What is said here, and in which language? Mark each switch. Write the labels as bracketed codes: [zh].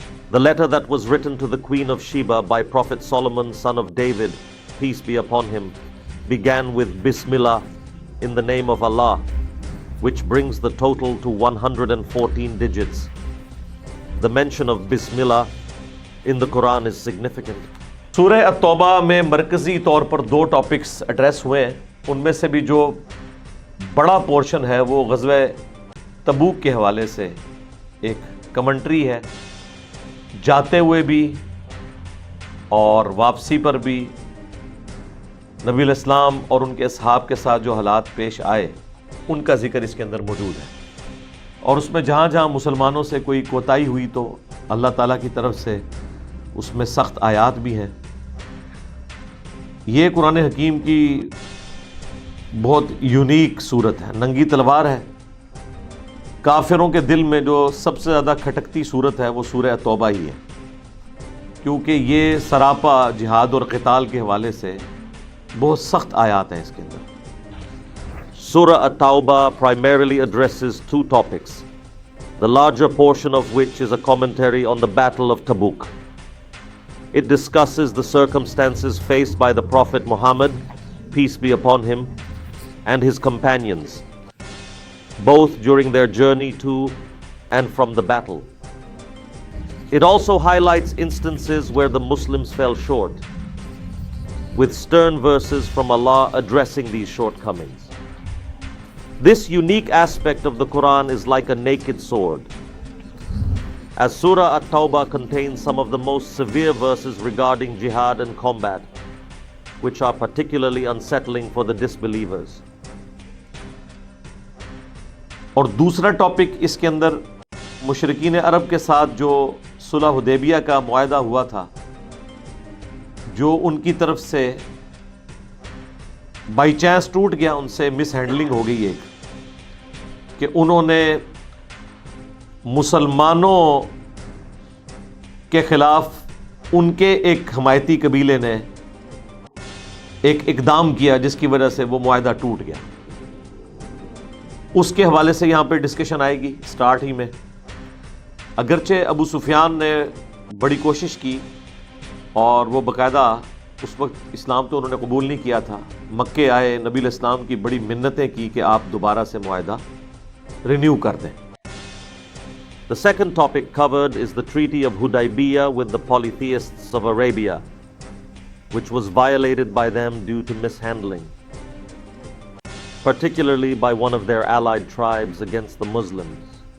[en] The letter that was written to the Queen of Sheba by Prophet Solomon, son of David, peace be upon him, began with Bismillah, in the name of Allah, which brings the total to 114 digits. The mention of Bismillah in the Quran is significant. [ur] سورہ التوبہ میں مرکزی طور پر 2 topics address ہوئے ہیں، ان میں سے بھی جو بڑا پورشن ہے وہ غزوہ تبوک کے حوالے سے ایک کمنٹری ہے، جاتے ہوئے بھی اور واپسی پر بھی نبی علیہ السلام اور ان کے اصحاب کے ساتھ جو حالات پیش آئے ان کا ذکر اس کے اندر موجود ہے، اور اس میں جہاں جہاں مسلمانوں سے کوئی کوتاہی ہوئی تو اللہ تعالیٰ کی طرف سے اس میں سخت آیات بھی ہیں۔ یہ قرآن حکیم کی بہت یونیک صورت ہے، ننگی تلوار ہے۔ کافروں کے دل میں جو سب سے زیادہ کھٹکتی صورت ہے وہ سورہ توبہ ہی ہے، کیونکہ یہ سراپا جہاد اور قتال کے حوالے سے بہت سخت آیات ہیں اس کے اندر۔ [en] Surah At-Tawbah primarily addresses 2 topics, the larger portion of which is a commentary on the Battle of Tabuk. It discusses the circumstances faced by the Prophet Muhammad, peace be upon him, and his companions, both during their journey to and from the battle. It also highlights instances where the Muslims fell short, with stern verses from Allah addressing these shortcomings. This unique aspect of the Quran is like a naked sword. as Surah Tawbah contains some of the most severe verses regarding jihad and combat, which are particularly unsettling for the disbelievers. [ur] اور دوسرا topic اس کے اندر مشرکین عرب کے ساتھ جو صلح حدیبیہ کا معاہدہ ہوا تھا، جو ان کی طرف سے بائی چانس ٹوٹ گیا، ان سے مس ہینڈلنگ ہو گئی ایک، کہ انہوں نے مسلمانوں کے خلاف ان کے ایک حمایتی قبیلے نے ایک اقدام کیا جس کی وجہ سے وہ معاہدہ ٹوٹ گیا. اس کے حوالے سے یہاں پہ ڈسکشن آئے گی سٹارٹ ہی میں. اگرچہ ابو سفیان نے بڑی کوشش کی اور وہ باقاعدہ اس وقت اسلام تو انہوں نے قبول نہیں کیا تھا، مکے آئے، نبی علیہ السلام کی بڑی منتیں کی کہ آپ دوبارہ سے معاہدہ رینیو کر دیں. [en] The second topic covered is the Treaty of Hudaybiyah with the polytheists of Arabia, which was violated by them due to mishandling, particularly by one of their allied tribes against the Muslims.